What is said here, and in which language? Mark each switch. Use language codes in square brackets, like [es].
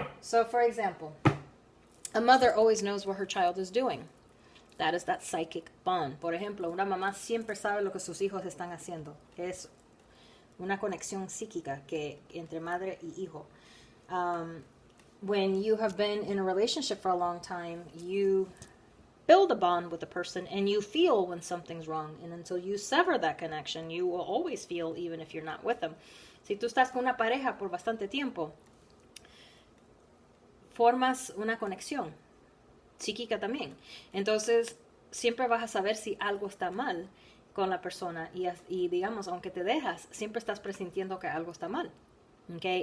[en] So, for example, a mother always knows what her child is doing. That is that psychic bond. [es] Por ejemplo, una mamá siempre sabe lo que sus hijos están haciendo. Es una conexión psíquica que entre madre y hijo. [en] When you have been in a relationship for a long time, you build a bond with the person and you feel when something's wrong. And until you sever that connection, you will always feel even if you're not with them. [es] Si tú estás con una pareja por bastante tiempo, formas una conexión psíquica también. Entonces, siempre vas a saber si algo está mal con la persona y digamos, aunque te dejas, siempre estás presintiendo que algo está mal. ¿Okay?